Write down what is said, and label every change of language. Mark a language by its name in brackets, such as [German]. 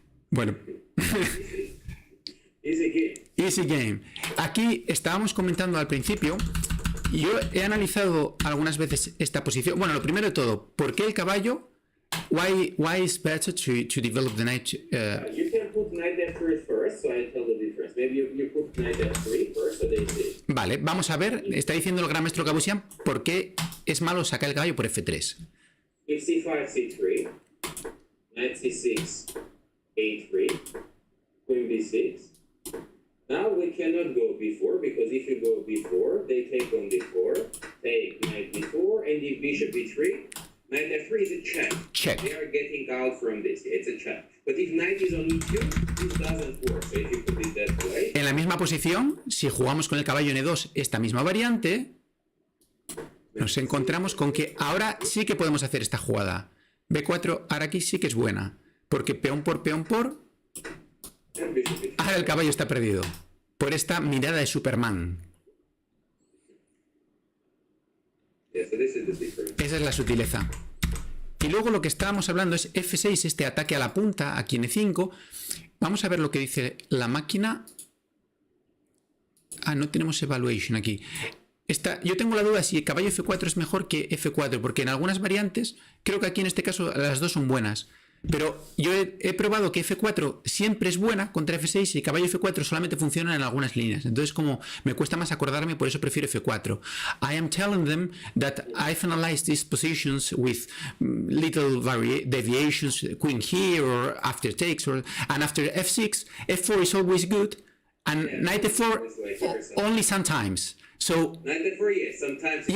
[Spanish] Bueno. [English] Easy game. Easy game. [Spanish] Aquí estábamos comentando al principio yo he analizado algunas veces esta posición. Bueno, lo primero de todo, ¿por qué el caballo? [English] Why is better to develop the knight? You can put knight f3 first, so I tell the difference. Maybe you put knight f3 first, so they say. [Spanish] Vale, vamos a ver, está diciendo el gran maestro Gabuzyan por qué es malo sacar el caballo por f3. [English] If c5, c3, knight c6, a3, queen b6. Now we cannot go b4, because if you go b4, they take on d4, take knight b4, and if bishop b3, knight f3 is a check. Check. They are getting out from this. It's a check. But if knight is on e2, this doesn't work. So if you put it that way. [Spanish] En la misma posición, si jugamos con el caballo en e2 esta misma variante, nos encontramos con que ahora sí que podemos hacer esta jugada. b4, ahora aquí sí que es buena, porque peón por, [English] And bishop b3. [Spanish] ahora el caballo está perdido, por esta mirada de Superman. [English] Yeah, so this is the difference. [Spanish] Esa es la sutileza. Y luego lo que estábamos hablando es f6, este ataque a la punta, aquí en e5. Vamos a ver lo que dice la máquina. Ah, no tenemos evaluation aquí. Yo tengo la duda si el caballo f4 es mejor que f4, porque en algunas variantes, creo que aquí en este caso las dos son buenas. Pero yo he probado que f4 siempre es buena contra f6 y caballo f4 solamente funciona en algunas líneas. Entonces, como me cuesta más acordarme, por eso prefiero f4. [English] I am telling them that I've analyzed these positions with little deviations, queen here or after takes, and after f6, f4 is always good, and knight f4 only sometimes. So Knight f4, yes, sometimes it's